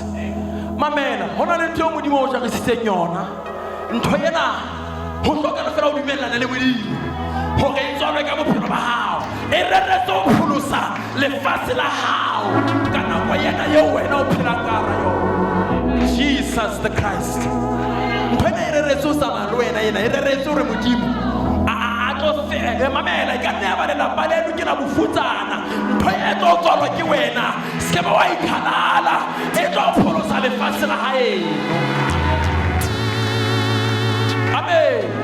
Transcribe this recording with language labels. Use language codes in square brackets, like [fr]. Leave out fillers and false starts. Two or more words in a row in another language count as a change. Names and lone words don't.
[st] Mamela hona le ntho Modimo o jarisitseng yona. Ntho ena ho hloka fela o dumellana le Modimo hore e tswalwe ka bophelo ba hao, e reretse ho pholosa lefatshe la hao ka nako yena eo wena o phelang ka hara yona. [en] Jesus the Christ. [st] Ntho ena e reretse ho tsamaya le wena, ena e reretse hore Modimo mamela e ka nne ya ba lelapa leno ke la bofutsana. Ntho e tlo tswalwa ke wena, se ba wa ikhalala, e tlo pholosa lefatshe la haeno. Amen.